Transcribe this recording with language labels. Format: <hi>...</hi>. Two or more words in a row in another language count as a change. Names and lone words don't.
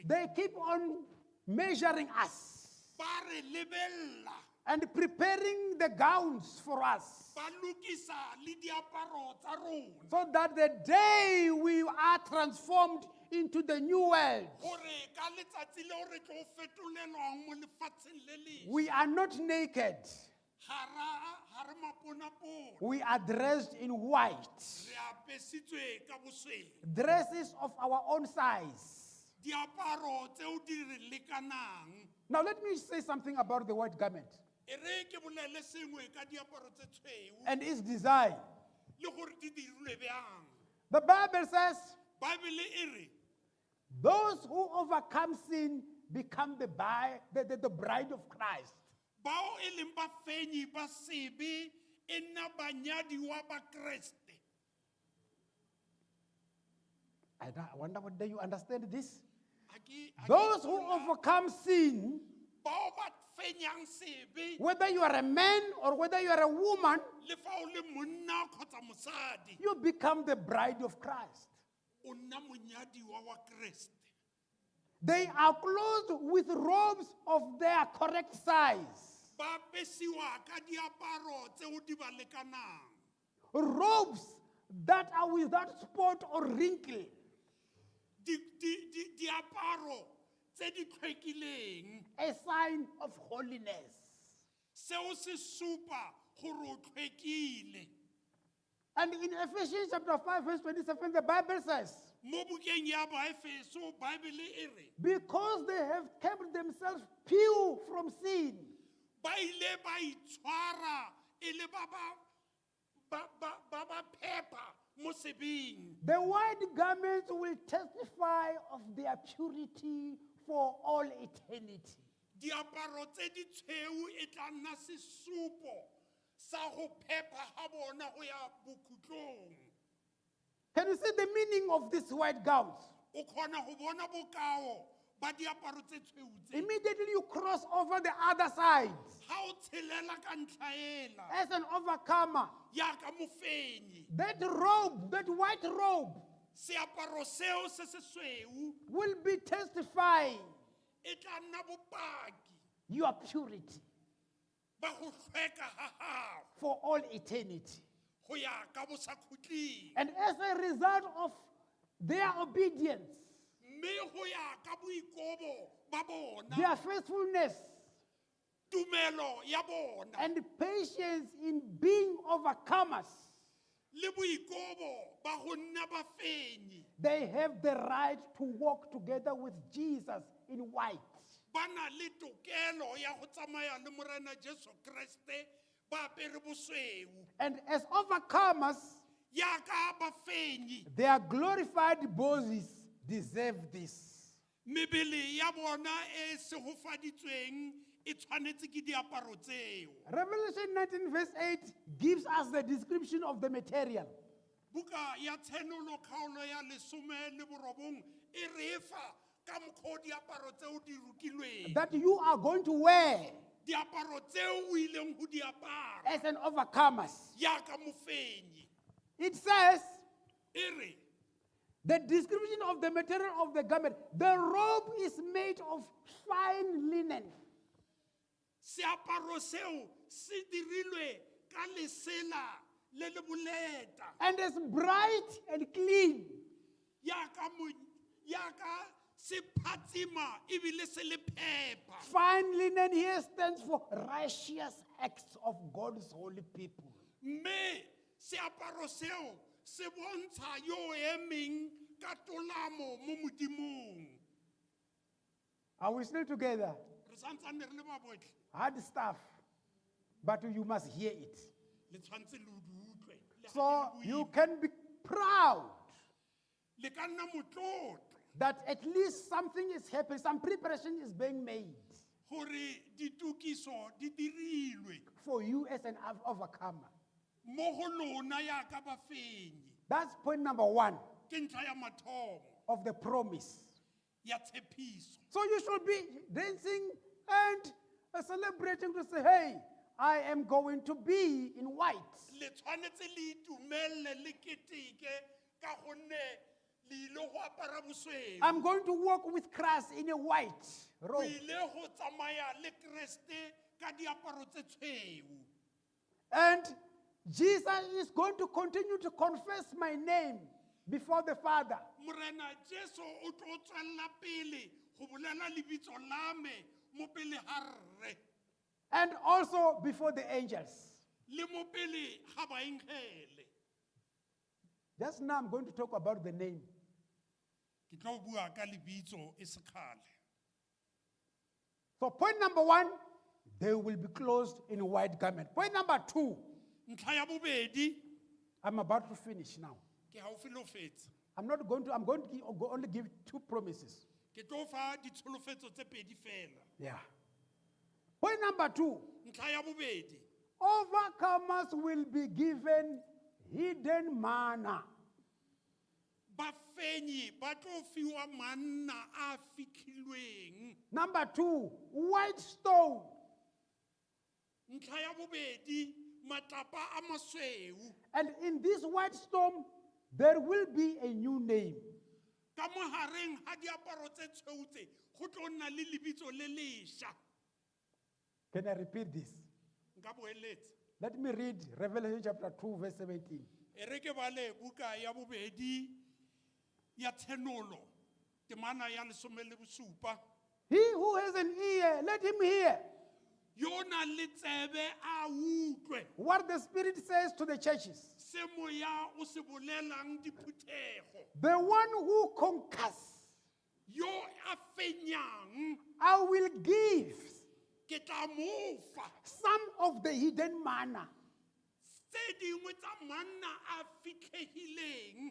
<en>they keep on measuring us</en> <tn>ba re lebella</tn> <en>and preparing the gowns for us,</en> <tn>ba lokisa le diaparo tsa rona</tn> <en>so that the day we are transformed into the new world,</en> <tn>gore ka letsatsi leo re tlo fetolelwang mo lefatsheng le le</tn> <en>we are not naked.</en> <tn>ha re maponapona</tn> <en>We are dressed in white,</en> <tn>re apesitswe ka bosweu</tn> <en>dresses of our own size.</en> <tn>diaparo tseo di re lekanang.</tn> <en>Now, let me say something about the white garment</en> <tn>E re ke bolele sengwe ka diaparo tse tshweu</tn> <en>and its design.</en> <tn>le gore di dirilwe bjang.</tn> <en>The Bible says,</en> <tn>Bible e re</tn> <en>those who overcome sin become the bride of Christ.</en> <tn>bao e leng bafenyi ba sebe e nna banyadiwa ba Kreste.</tn> <en>I wonder whether you understand this.</en> <tn>Ha ke- ha ke</tn> <en>Those who</en> <tn>tlola.</tn> <en>overcome sin,</en> <tn>Bao ba fenyang sebe</tn> <en>whether you are a man or whether you are a woman,</en> <tn>le fa o le monna kgotsa mosadi</tn> <en>you become the bride of Christ.</en> <tn>o nna monyadiwa wa Kreste.</tn> <en>They are clothed with robes of their correct size,</en> <tn>Ba apesiwa ka diaparo tseo di ba lekanang.</tn> <en>robes that are without spot or wrinkle.</en> <tn>Diaparo tse di tlhwekileng</tn> <en>A sign of holiness.</en> <tn>seo se supa gore o tlhwekile.</tn> <en>And in Ephesians chapter 5, verse 27, the Bible says,</en> <tn>Mo bukeng ya Baefeso Bible e re</tn> <en>because they have kept themselves pure from sin,</en> <tn>ba ile ba itshwara e le ba phepa mo sebeng.</tn> <en>the white garments will testify of their purity for all eternity.</en> <tn>Diaparo tse di tshweu e tla nna sesupo sa go phepa ga bona go ya bokhutlong.</tn> <en>Can you see the meaning of these white gowns?</en> <tn>O kgona go bona bokao ba diaparo tse tshweu tse.</tn> <en>Immediately you cross over the other side.</en> <tn>Ha o tshelela ka ntlha ela,</tn> <en>As an overcomer,</en> <tn>yaka mofenyi,</tn> <en>that robe, that white robe,</en> <tn>seaparo seo se se sweu</tn> <en>will be testifying</en> <tn>e tla nna bopaki</tn> <en>your purity</en> <tn>ba go hlweka ha gago</tn> <en>for all eternity.</en> <tn>go ya ka bosakhutling,</tn> <en>And as a result of their obedience,</en> <tn>mme go ya ka boikobo ba bona,</tn> <en>their faithfulness,</en> <tn>tumelo ya bona</tn> <en>and patience in being overcomers,</en> <tn>le boikobo ba go nna bafenyi,</tn> <en>they have the right to walk together with Jesus in white.</en> <tn>ba na le tokelo ya go tsamaya le morena Jesu Kriste ba apere bosweu.</tn> <en>And as overcomers,</en> <tn>Yaka bafenyi,</tn> <en>their glorified bodies deserve this.</en> <tn>mebele ya bona e segofaditsweng e tshwanetse ke diaparo tseo.</tn> <en>Revelation 19 verse 8 gives us the description of the material.</en> <tn>Buka ya tshenolo kgaolo ya lesome le borobong e re fa ka mokgwa o diaparo tseo di rukilweng.</tn> <en>That you are going to wear</en> <tn>Diaparo tseo o ileng go di apara</tn> <en>as an overcomers.</en> <tn>yaka mofenyi.</tn> <en>It says,</en> <tn>E re</tn> <en>the description of the material of the garment, the robe is made of fine linen,</en> <tn>seaparo seo se dirilwe ka lesela le le boleta</tn> <en>and is bright and clean.</en> <tn>yaka se phatsima ebile se le phepa.</tn> <en>Fine linen here stands for righteous acts of God's holy people.</en> <tn>Mme seaparo seo se bontsha yo emeng ka tolamo mo modimong.</tn> <en>Are we still together?</en> <tn>Re santsane re le ba botlhe,</tn> <en>Hard stuff, but you must hear it.</en> <tn>le tshwantse le o di utlwe. Le</tn> <en>So</en> <tn>ha e le</tn> <en>you</en> <tn>boima,</tn> <en>can be proud</en> <tn>le ka nna motlotlo</tn> <en>that at least something is happening, some preparation is being made</en> <tn>gore ditukiso di dirilwe</tn> <en>for you as an overcomer.</en> <tn>mo go lona yaka bafenyi.</tn> <en>That's point number one</en> <tn>Ke ntlha ya mathomo</tn> <en>of the promise.</en> <tn>ya tshepiso.</tn> <en>So you should be dancing and celebrating to say, hey, I am going to be in white.</en> <tn>Le tshwanetse le itumelle le keteke ka gonne le ile go apara bosweu.</tn> <en>I'm going to walk with Christ in a white</en> <tn>O</tn> <en>robe.</en> <tn>ile go tsamaya le Kriste ka diaparo tse tshweu.</tn> <en>And Jesus is going to continue to confess my name before the Father.</en> <tn>Morena Jesu o tlo tswella pele go bolela lebitso la me mo pele ga rre</tn> <en>And also before the angels.</en> <tn>le mo pele ga baengele.</tn> <en>Just now I'm going to talk about the name.</en> <tn>Ke tlo bua ka lebitso e sekgale.</tn> <en>So point number one, they will be clothed in a white garment. Point number two,</en> <tn>Ntlha ya bobedi</tn> <en>I'm about to finish now.</en> <st>ke haufi le ho fetsa.</st> <en>I'm going to only give two promises.</en> <tn>Ke tlo fa ditsholofetso tse pedi fela.</tn> <en>Yeah. Point number two,</en> <tn>Ntlha ya bobedi,</tn> <en>overcomers will be given hidden manna.</en> <tn>bafenyi ba tlo fiwa manna a fitlhilweng.</tn> <en>Number two, white stone.</en> <tn>Ntlha ya bobedi, matlapa a masweu.</tn> <en>And in this white stone, there will be a new name.</en> <tn>Ka mohareng ha diaparo tse tshweu tse, go tlo nna le lebitso le lešwa.</tn> <en>Can I repeat this?</en> <tn>Nka boeletse.</tn> <en>Let me read Revelation chapter 2, verse 17.</en> <tn>E re ke bale buka ya bobedi ya tshenolo, temana ya lesome le bosupa.</tn> <en>He who has an ear, let him hear</en> <tn>Yo na le tsebe a utlwe</tn> <en>what the Spirit says to the churches.</en> <tn>se moya o se bolelang diphuthego.</tn> <en>The one who conquers,</en> <tn>Yo a fenyang</tn> <en>I will give</en> <tn>ke tla mo fa</tn> <en>some of the hidden manna.</en> <tn>tse dingwe tsa manna a fitlhegileng.</tn>